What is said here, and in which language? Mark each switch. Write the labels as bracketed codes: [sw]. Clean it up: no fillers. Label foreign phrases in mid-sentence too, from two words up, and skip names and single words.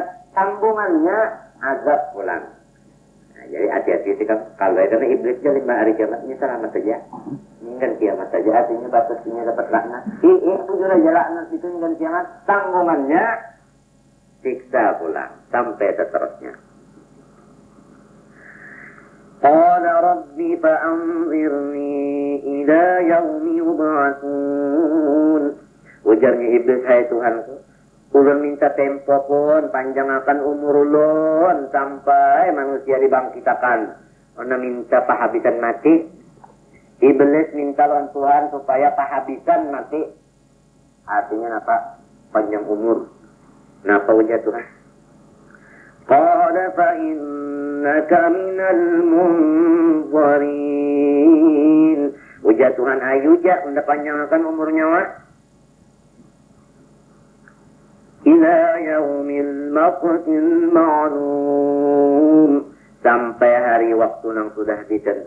[bjn] Tanggungannya azab pulang. Nah, jadi hati-hati kan kalau karena iblisnya 5 hari kiamatnya selamat saja. Inggan kiamat saja artinya batasnya dapat laknat. [id] Itu juga laknat itu inggan kiamat. Tanggungannya siksa pulang sampai seterusnya. [ar] قال رب فأنظرني إلى يوم يبعثون. [bjn] Ujarnya iblis, hai Tuhanku, ulun minta tempo pun panjangkan umur ulun sampai manusia dibangkitakan. Ona minta pahabisan mati. Iblis minta lawan Tuhan supaya pahabisan mati. [id] Artinya apa? Panjang umur. [bjn] Napa ujar Tuhan? [ar] قال فإنك من المنظرين. [bjn] Ujar Tuhan, ayo ja unda panjangkan umur nyawa. [ar] إلى يوم المقت المعلوم. [id] Sampai hari waktu yang sudah ditentukan.